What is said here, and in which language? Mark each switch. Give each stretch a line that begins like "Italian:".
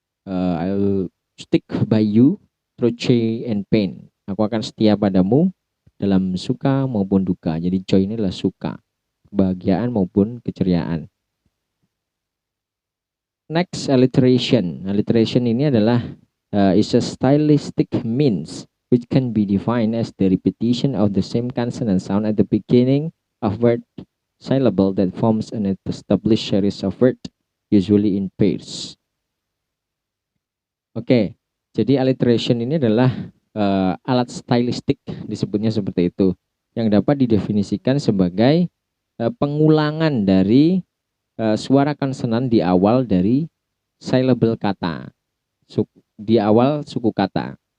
English: I'll stick by you through joy and pain.
Indonesian: Aku akan setia padamu dalam suka maupun duka. Jadi joy ini adalah suka, kebahagiaan maupun keceriaan.
English: Next, alliteration. Alliteration
Indonesian: ini adalah
English: is a stylistic means which can be defined as the repetition of the same consonant sound at the beginning of word syllable that forms an established series of words, usually in pairs.
Indonesian: Oke, jadi alliteration ini adalah alat stylistik, disebutnya seperti itu, yang dapat didefinisikan sebagai pengulangan dari suara konsonan di awal dari syllable kata, di awal suku kata.